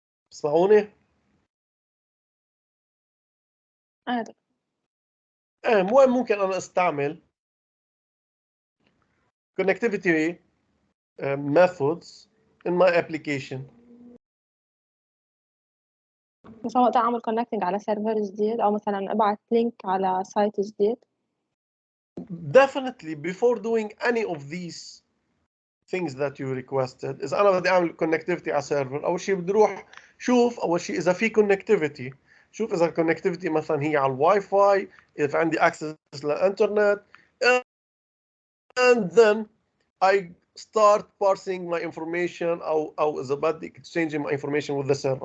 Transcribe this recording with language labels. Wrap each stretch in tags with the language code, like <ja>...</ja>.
<ar>تسمعوني؟ وين ممكن أنا استعمل</ar> <en>connectivity methods in my application.</en> <ar>مثلا وقت اعمل كونكتنج على سيرفر جديد، او مثلا ابعت لينك على سايت جديد.</ar> <en>Definitely before doing any of these things that you requested is</en> <ar>انا بدي اعمل connectivity على سيرفر. اول شيء بدي اروح شوف اول شيء اذا في connectivity، شوف اذا الكونكتيفيتي مثلا هي على الواي فاي، اذا عندي access للانترنت،</ar> <en>and then I start parsing my information</en> <ar>او اذا بدي</ar> <en>exchanging my information with the server.</en>